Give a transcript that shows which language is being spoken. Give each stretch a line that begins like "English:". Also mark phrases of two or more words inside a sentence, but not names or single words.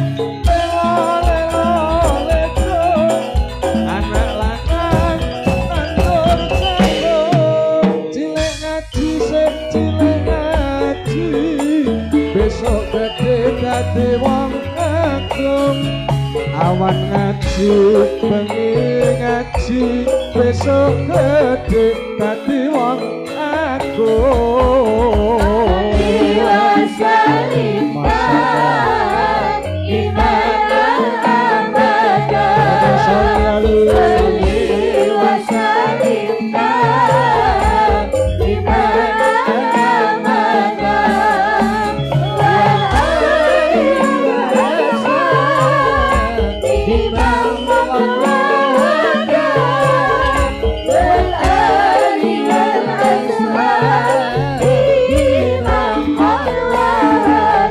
Javanese: Lelo ledung, anak lanang nandur jagung, cilik ngaji seh cilik ngaji, besok gede dadi wong agung. Awan ngaji, bengi ngaji, besok gede dadi wong agung.
Arabic: صل وسلم دائما أبدا. صل وسلم دائما أبدا. والآل والأصحاب لمن قد والآل والأصحاب لمن قد